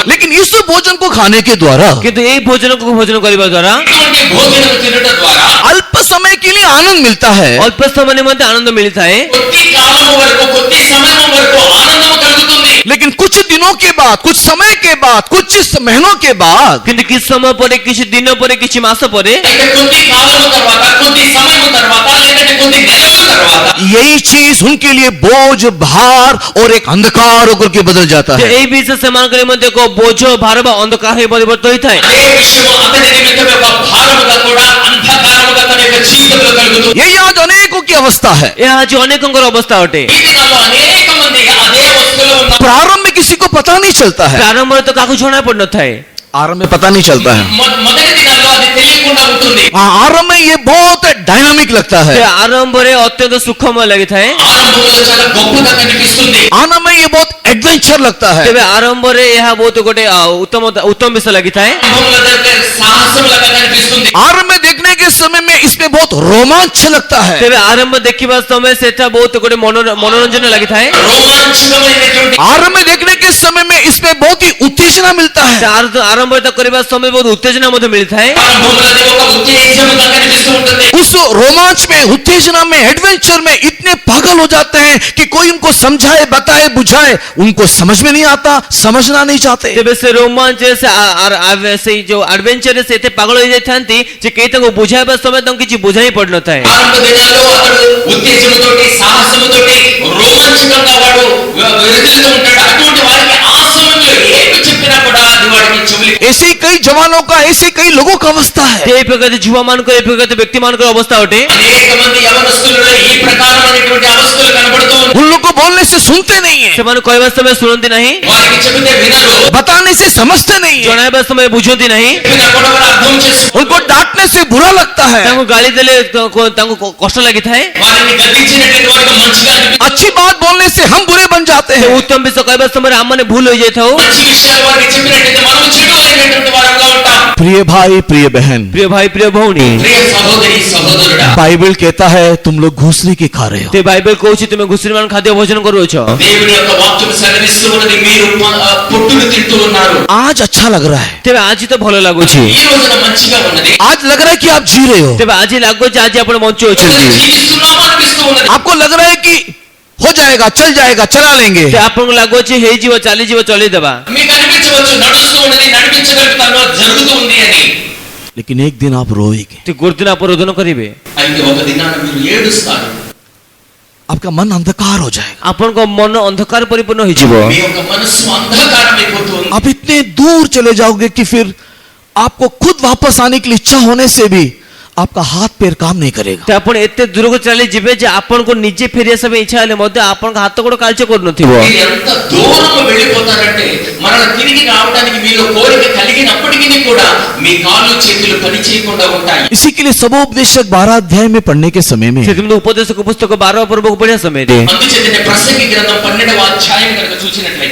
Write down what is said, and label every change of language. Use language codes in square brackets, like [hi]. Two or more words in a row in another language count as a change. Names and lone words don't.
[hi] लेकिन इस भोजन को खाने के द्वारा [or] କିନ୍ତୁ ଏଇ ଭୋଜନକୁ ଭୋଜନ କରିବା ଦ୍ୱାରା [te] ఇటువంటి భోజనం తినడం ద్వారా [hi] अल्प समय के लिए आनंद मिलता है, [or] ଅଳ୍ପ ସମୟ ନିମନ୍ତେ ଆନନ୍ଦ ମିଳିଥାଏ [te] కొద్ది కాలము వరకు కొద్ది సమయం వరకు ఆనందం కలుగుతుంది। [hi] लेकिन कुछ दिनों के बाद, कुछ समय के बाद, कुछ महीनों के बाद [or] କିନ୍ତୁ କିଛି ସମୟ ପରେ କିଛି ଦିନ ପରେ କିଛି ମାସ ପରେ [te] అయితే కొద్ది కాలము తర్వాత కొద్ది సమయం తర్వాత లేదంటే కొద్ది నెలల తర్వాత [hi] यही चीज उनके लिए बोझ, भार और एक अंधकार होकर के बदल जाता ଯେ है। [or] ଏଇ ବିଷୟ ସେମାନଙ୍କ ନିମନ୍ତେ ଏକ ବୋଝ ଭାର ବା ଅନ୍ଧକାର ହୋଇ ପରିବର୍ତ୍ତ ହୋଇଥାଏ। [te] అదే విషయము అతని నిమిత్తం ఒక భారముగా కూడా అంధకారముగా తన యొక్క జీవితంలో కలుగుతుంది। [hi] यही आज अनेकों की अवस्था है। [or] ଏହା ଆଜି ଅନେକଙ୍କର ଅବସ୍ଥା ଅଟେ। [te] ఈ దినాల్లో అనేక మంది అదే అవస్థలో ఉన్నారు। [hi] प्रारंभ में किसी को पता नहीं चलता है, [or] ପ୍ରାରମ୍ଭରେ ତ କାହାକୁ ଜଣା ପଡିନଥାଏ। [hi] आरंभ में पता नहीं चलता है। [te] మొదటి దినాల్లో అది తెలియకుండా ఉంటుంది। [hi] आरंभ में ये बहुत डायनामिक लगता ସେ है, [or] ଆରମ୍ଭରେ ଅତ୍ୟନ୍ତ ସୁଖମୟ ଲାଗିଥାଏ। [te] ఆరంభంలో చాలా గొప్పగా కనిపిస్తుంది। [hi] आरंभ में ये बहुत एडवेंचर लगता है, [or] ତେବେ ଆରମ୍ଭରେ ଏହା ବହୁତ ଗୋଟେ ଉତ୍ତମ ବିଷୟ ଲାଗିଥାଏ। [te] ఆరంభంలో జరిగే సాహసములుగా కనిపిస్తుంది। [hi] आरंभ में देखने के समय में इसमें बहुत रोमांच लगता है। [or] ତେବେ ଆରମ୍ଭ ଦେଖିବା ସମୟ ସେଟା ବହୁତ ଗୋଟେ ମନୋରଞ୍ଜନ ଲାଗିଥାଏ। [te] రోమాంచకమైనటువంటి [hi] आरंभ में देखने के समय में इसमें बहुत ही उत्तेजना मिलता है। [or] ଆରମ୍ଭ କରିବା ସମୟ ବହୁତ ଉତ୍ତେଜନା ମଧ୍ୟ ମିଳିଥାଏ। [te] ఆరంభంలో అది ఒక ఉత్తేజముగా కనిపిస్తూ ఉంటుంది। [hi] उस रोमांच में, उत्तेजना में, एडवेंचर में इतने पागल हो जाते हैं कि कोई उनको समझाए, बताए, बुझाए, उनको समझ में नहीं आता, समझना नहीं चाहते। [or] ତେବେ ସେ ରୋମାଞ୍ଚରେ ସେଇ ଯୋଉ ଆଡଭେଞ୍ଚରରେ ସେ ଏତେ ପାଗଳ ହୋଇଯାଇଥାନ୍ତି ଯେ କେହି ତାଙ୍କୁ ବୁଝାଇବା ସମୟ ତାଙ୍କୁ କିଛି ବୁଝା ହିଁ ପଡିନଥାଏ। [te] ఆరంభ దినాల్లో అతడు ఉత్తేజముతోటి సాహసముతోటి రోమాంచకంగా వాడు వెలుగుతూ ఉంటాడు। అటువంటి వారికి ఆ సమయంలో ఏమి చెప్పినా కూడా అది వాడికి చెవులు [hi] ऐसे ही कई जवानों का, ऐसे कई लोगों का अवस्था है। [or] ଏ ପ୍ରକାର ଯୁବମାନଙ୍କର ଏ ପ୍ରକାର ବ୍ୟକ୍ତିମାନଙ୍କର ଅବସ୍ଥା ଅଟେ। [te] అనేక మంది యవనస్తులలో ఈ ప్రకారమైనటువంటి అవస్థలు కనబడుతూ ఉన్నాయి। [hi] उन लोग को बोलने से सुनते नहीं है, [or] ସେମାନେ କହିବା ସମୟ ଶୁଣନ୍ତି ନାହିଁ, [te] వారికి చెబితే వినరు, [hi] बताने से समझते नहीं है, [or] ଜଣାଇବା ସମୟ ବୁଝନ୍ତି ନାହିଁ, [te] చెప్పినా కూడా వారు అర్థం చేసుకోరు। [hi] उनको डांटने से बुरा लगता है, [or] ତାଙ୍କୁ ଗାଳି ଦେଲେ ତାଙ୍କୁ କଷ୍ଟ ଲାଗିଥାଏ। [te] వారిని గద్దించినటువంటి వారికి మంచిగా అనిపిస్తుంది। [hi] अच्छी बात बोलने से हम बुरे बन जाते हैं। [or] ଉତ୍ତମ ବିଷୟ କହିବା ସମୟରେ ଆମମାନେ ଭୁଲ ହୋଇଯାଇଥାଉ। [te] మంచి విషయాలు వారికి చెప్పినట్లయితే మనం చెడు అయినటువంటి వారంగా ఉంటాం। [hi] प्रिय भाई, प्रिय बहन, [or] ପ୍ରିୟ ଭାଇ ପ୍ରିୟ ଭଉଣୀ, [te] ప్రియ సహోదరి సహోదరుడా, [hi] बाइबल कहता है तुम लोग घूसरी के खा रहे हो। [or] તે ବାଇବେଲ କହୁଛି ତୁମେ ଘୁଷୁରୀ ମାନ ଖାଦ୍ୟ ଭୋଜନ କରୁଅଛ। [te] దేవుని యొక్క వాక్యం సెలవిస్తూ ఉన్నది మీరు పొట్టును తింటూ ఉన్నారు। [hi] आज अच्छा लग रहा है, [or] ତେବେ ଆଜି ତ ଭଲ ଲାଗୁଛି, [te] ఈ రోజున మంచిగా ఉన్నది। [hi] आज लग रहा है कि आप जी रहे हो, [or] ତେବେ ଆଜି ଲାଗୁଛି ଆଜି ଆପଣ ବଞ୍ଚୁଅଛନ୍ତି। [te] జీవిస్తున్నాము అనిపిస్తూ ఉన్నది। [hi] आपको लग रहा है कि हो जाएगा, चल जाएगा, चला लेंगे। [or] ସେ ଆପଣଙ୍କୁ ଲାଗୁଛି ହେଇଯିବ, ଚାଲିଯିବ, ଚଲେଇଦେବା। [te] మీకు అనిపించవచ్చు నడుస్తూ ఉన్నది, నడిపించగలుగుతాను, జరుగుతూ ఉంది అని। [hi] लेकिन एक दिन आप रोएंगे, [or] ସେ ଗୋଟେ ଦିନ ଆପଣ ରୋଦନ କରିବେ, [te] అయితే ఒక దినాన మీరు ఏడుస్తారు। [hi] आपका मन अंधकार हो जाएगा, [or] ଆପଣଙ୍କ ମନ ଅନ୍ଧକାର ପରିପୂର୍ଣ୍ଣ ହୋଇଯିବ। [te] మీ యొక్క మనస్సు అంధకారమైపోతుంది। [hi] आप इतने दूर चले जाओगे कि फिर आपको खुद वापस आने की इच्छा होने से भी आपका हाथ पैर काम नहीं करेगा। [or] ତ ଆପଣ ଏତେ ଦୂରକୁ ଚାଲି ଯିବେ ଯେ ଆପଣଙ୍କୁ ନିଜେ ଫେରି ଆସିବା ପାଇଁ ଇଚ୍ଛା ହେଲେ ମଧ୍ୟ ଆପଣଙ୍କ ହାତ ଗୋଡ଼ କାର୍ଯ୍ୟ କରୁନଥିବ। [te] మీరు ఎంత దూరం వెళ్ళిపోతారంటే మరల తిరిగి రావడానికి మీలో కోరిక కలిగినప్పటికీ కూడా మీ కాళ్ళు చేతులు పని చేయకుండా ఉంటాయి। [hi] इसी के लिए सबोपदेशक 12 अध्याय में पढ़ने के समय में [or] ସେଥିପାଇଁ ଉପଦେଶକ ପୁସ୍ତକ 12వ ପର୍ବକୁ ପଢ଼ିବା ସମୟରେ [te] అందుచేతనే ప్రసంగి గ్రంథం 12వ అధ్యాయం కనుక చూసినట్లయితే